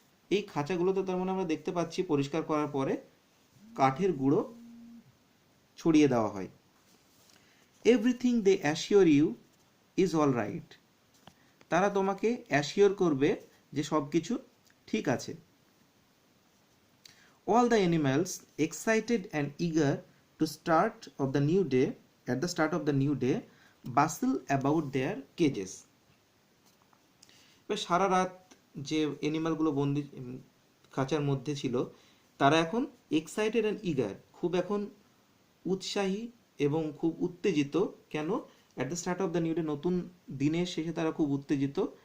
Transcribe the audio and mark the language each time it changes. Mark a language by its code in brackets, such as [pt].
[bn] এই খাঁচাগুলোতে তার মানে আমরা দেখতে পাচ্ছি পরিষ্কার করার পরে কাঠের গুঁড়ো ছড়িয়ে দেওয়া হয়। [en] everything they assure you is all right, [bn] তারা তোমাকে অ্যাসিওর করবে যে সব কিছু ঠিক আছে। [en] All the animals, excited and eager to start of the new day, at the start of the new day, bustle about their cages. [bn] এবার সারা রাত যে অ্যানিমালগুলো বন্দি খাঁচার মধ্যে ছিল, তারা এখন [en] excited and eager, [bn] খুব এখন উৎসাহী এবং খুব উত্তেজিত। কেন? [en] at the start of the new day, [bn] নতুন দিনের শেষে তারা খুব উত্তেজিত।